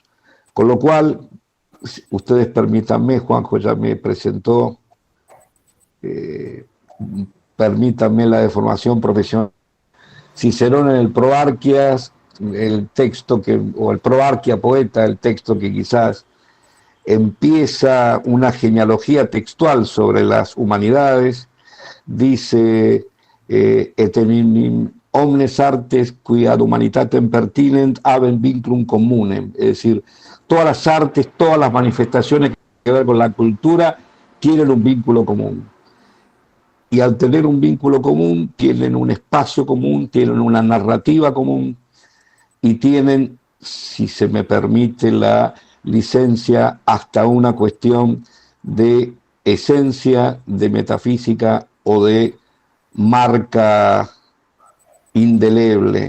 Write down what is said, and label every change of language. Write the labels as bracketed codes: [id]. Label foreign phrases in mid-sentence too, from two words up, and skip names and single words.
[es] Con lo cual, ustedes permítanme, Juanjo ya me presentó, permítanme la deformación profesional. Cicerón en el Proarquias, el texto o el Proarquia Poeta, el texto que quizás empieza una genealogía textual sobre las humanidades, dice [la] et in omnes artes qui ad humanitatem pertinent habent vinculum communem, [es] es decir, todas las artes, todas las manifestaciones que tienen que ver con la cultura tienen un vínculo común. Y al tener un vínculo común, tienen un espacio común, tienen una narrativa común y tienen, si se me permite la licencia, hasta una cuestión de esencia, de metafísica o de marca indeleble.